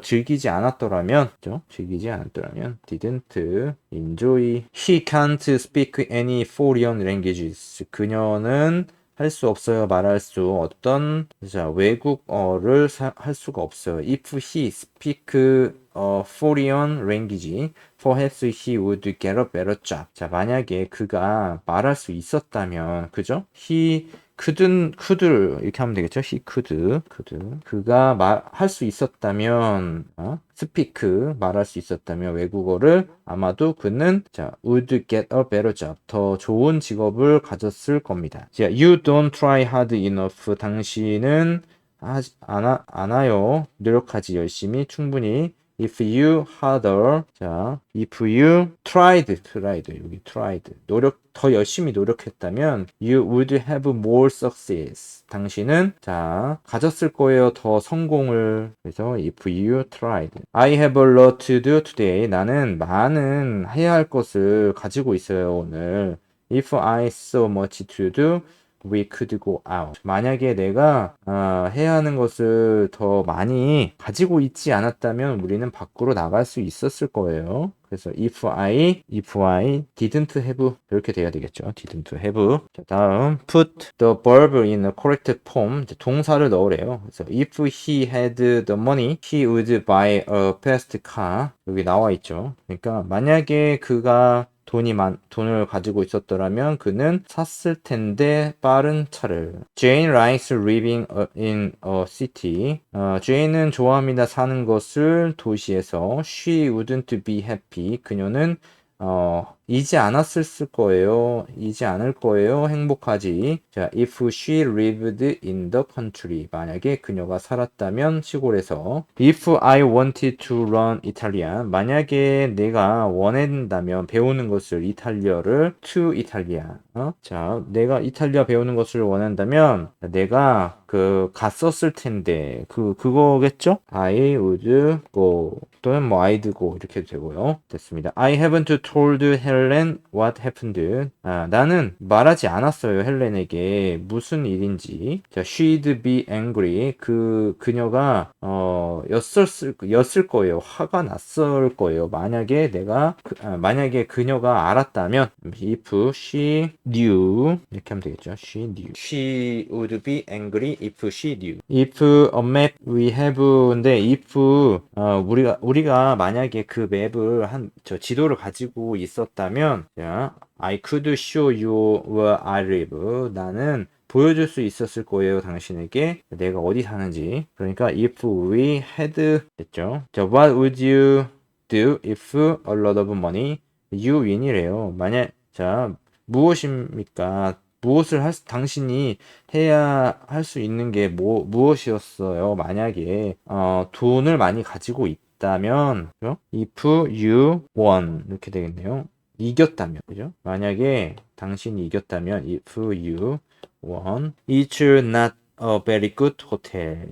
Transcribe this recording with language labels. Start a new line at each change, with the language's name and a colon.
Korean: 즐기지 않았더라면, 그죠? 즐기지 않았더라면 didn't enjoy.
English: He can't speak any foreign languages.
Korean: 그녀는 할 수 없어요. 말할 수 어떤 외국어를 할 수가 없어요.
English: If he speak foreign language, perhaps he would get a better job.
Korean: 자, 만약에 그가 말할 수 있었다면, 그죠?
English: He could 이렇게 하면 되겠죠? He could.
Korean: 그가 할 수 있었다면, speak 말할 수 있었다면 외국어를 아마도 그는
English: would get a better job.
Korean: 더 좋은 직업을 가졌을 겁니다.
English: 자, you don't try hard enough.
Korean: 당신은 않아요. 노력하지 열심히 충분히.
English: If you harder. if you tried.
Korean: 여기 tried. 더 열심히 노력했다면
English: you would have more success.
Korean: 당신은 가졌을 거예요. 더 성공을.
English: 그래서 if you tried. I have a lot to do today.
Korean: 나는 많은 해야 할 것을 가지고 있어요, 오늘.
English: If I so much to do, we could go out.
Korean: 만약에 내가 해야 하는 것을 더 많이 가지고 있지 않았다면 우리는 밖으로 나갈 수 있었을 거예요. 그래서
English: if I didn't have
Korean: 이렇게 돼야 되겠죠.
English: didn't have. 자, 다음 put the verb in a correct form.
Korean: 동사를 넣으래요.
English: 그래서 if he had the money, he would buy a fast car.
Korean: 여기 나와 있죠. 그러니까 만약에 그가 돈을 가지고 있었더라면 그는 샀을 텐데 빠른 차를.
English: Jane likes living in a city.
Korean: Jane은 좋아합니다. 사는 것을 도시에서.
English: She wouldn't be happy.
Korean: 그녀는 이지 않았을 거예요. 이지 않을 거예요. 행복하지.
English: 자, if she lived in the country.
Korean: 만약에 그녀가 살았다면 시골에서.
English: If I wanted to learn Italian.
Korean: 만약에 내가 원한다면 배우는 것을 이탈리아를 to 이탈리아. 자, 내가 이탈리아 배우는 것을 원한다면 내가 갔었을 텐데 그거겠죠?
English: I would go 또는 뭐 I'd go
Korean: 이렇게 되고요. 됐습니다.
English: I haven't told Helen what happened.
Korean: 나는 말하지 않았어요. 헬렌에게 무슨 일인지. 자,
English: she'd be angry.
Korean: 그녀가 였을 거예요. 화가 났을 거예요. 만약에 만약에 그녀가 알았다면
English: if she knew
Korean: 이렇게 하면 되겠죠.
English: She knew. She would be angry if she knew. If a map we have인데 if
Korean: 우리가 만약에 그 맵을 저 지도를 가지고 있었다면
English: 자, I could show you where I live.
Korean: 나는 보여줄 수 있었을 거예요. 당신에게 내가 어디 사는지.
English: 그러니까 if we had 됐죠. 자, what would you do if a lot of money you win이래요.
Korean: 자, 무엇입니까? 당신이 해야 할 수 있는 게 무엇이었어요? 만약에 돈을 많이 가지고 있다면 그죠?
English: If you won 이렇게 되겠네요.
Korean: 이겼다면 그죠? 만약에 당신이 이겼다면
English: if you won it's not a very good hotel.